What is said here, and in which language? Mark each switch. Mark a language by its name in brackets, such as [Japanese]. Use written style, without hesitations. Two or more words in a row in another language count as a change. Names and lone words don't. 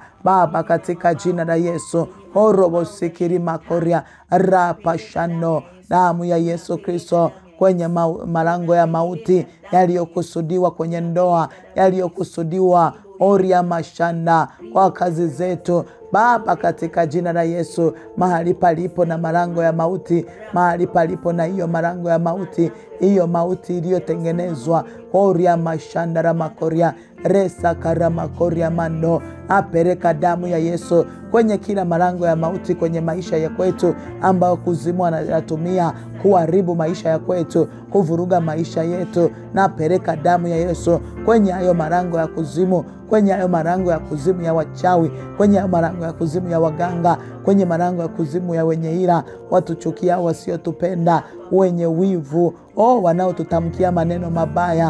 [Swahili] Baba, katika jina la Yesu, orobosikiri makoria rapashano, damu ya Yesu Kristo kwenye malango ya mauti yaliyokusudiwa kwenye ndoa, yaliyokusudiwa oria mashanda kwa kazi zetu Baba, katika jina la Yesu, mahali palipo na malango ya mauti, mahali palipo na hiyo malango ya mauti, hiyo mauti iliyotengenezwa oria mashanda makoria resa karama koria mando, apereka damu ya Yesu kwenye kila malango ya mauti kwenye maisha ya kwetu, ambao kuzimu anatumia kuharibu maisha ya kwetu, kuvuruga maisha yetu. Na pereka damu ya Yesu kwenye hayo malango ya kuzimu, kwenye hayo malango ya kuzimu ya wachawi, kwenye hayo malango ya kuzimu ya waganga, kwenye malango ya kuzimu ya wenye ila, watuchukia, wasiotupenda, wenye wivu, wanaotutamkia maneno mabaya.